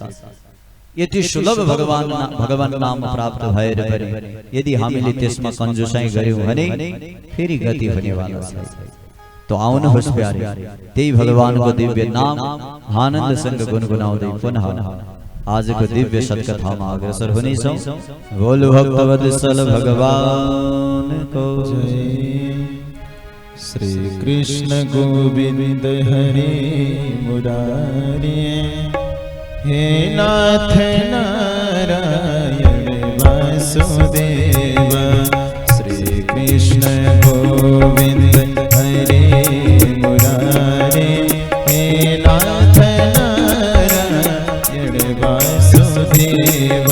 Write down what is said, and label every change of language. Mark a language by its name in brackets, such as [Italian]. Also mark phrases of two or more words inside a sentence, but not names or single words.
[Nepali] यति सुलभ भगवान नाम प्राप्त भएर पनि यदि हामीले त्यसमा कन्जुसाई गर्यौं भने फेरि गति हुनेवाला छ। तो आउनुहोस् प्यारे, त्यही भगवानको दिव्य नाम आनन्दसँग गुनगुनाउँदै पुनः आजको दिव्य सत्कथामा अग्रसर हुनेछौं। बोल भक्तवत्सल भगवानको जय। [Sanskrit] श्री कृष्ण गोविंद हरे मुरारी, हे नाथ नारायण वासुदेव। श्री कृष्ण गोविंद हरे मुरारी, हे नाथ नारायण वासुदेव।